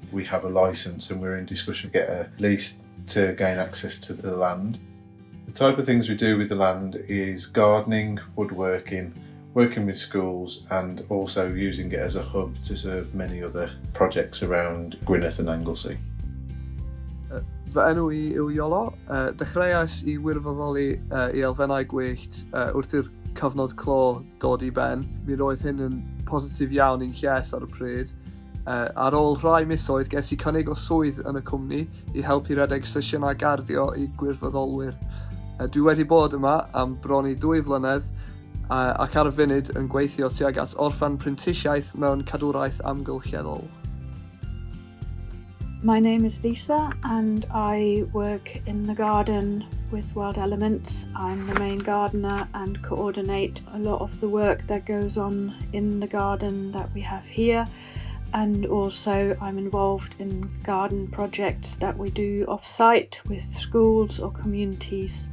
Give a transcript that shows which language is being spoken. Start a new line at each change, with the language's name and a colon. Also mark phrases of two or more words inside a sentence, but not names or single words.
English: We have a licence and we're in discussion to get a lease to gain access to the land. The type of things we do with the land is gardening, woodworking, working with schools and also using it as a hub to serve many other projects around Gwynedd and Anglesey.
Welsh: Fy enw I yw Iolo. Dechreuais I wirfoddoli I Elfennau Gwyllt wrth i'r cyfnod clo dod I ben. Mi roedd hyn yn positif iawn i'n lles ar y pryd. Ar ôl rhai misoedd ges I cynnig o swydd yn y cwmni I helpu redeg sesiynau garddio I gwirfoddolwyr. Dwi wedi bod yma am bron I 2 flynedd ac ar y funud yn gweithio tuag at orffan prentisiaeth mewn cadwraeth amgylcheddol.
English: My name is Lisa and I work in the garden with Wild Elements. I'm the main gardener and coordinate a lot of the work that goes on in the garden that we have here, and also I'm involved in garden projects that we do off-site with schools or communities.